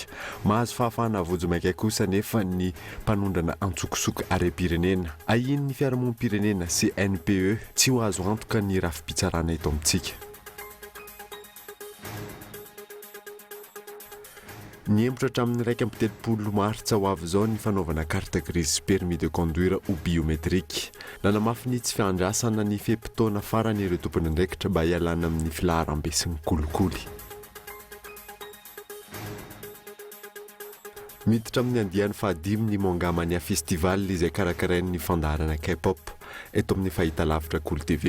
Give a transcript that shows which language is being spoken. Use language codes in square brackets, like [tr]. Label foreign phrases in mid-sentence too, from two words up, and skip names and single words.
[mg] Mahazo fahafahana vonjomaika kosa nefa ny mpanondrana antsokosoka are-pirenena. Ahian'ny fiarahamonim-pirenena CNPE tsy ho azo antoka ny rafi-pitsarana eto amintsika. Niembotra hatramin'ny 1 Martsa ho avy izao ny fanaovana [fr] carte grise permis de conduire ou biométrique. [mg] Nanamafy ny tsy fiandrasana ny fepitaona farany ireo tompony andraikitra mba hialana amin'ny filaharam-be sy ny kolikoly. Miditra amin'ny andiany fahadimy ny mongamania festival izay karakarain'ny fandaharana K-pop eto amin'ny fahitalavitra Cool TV.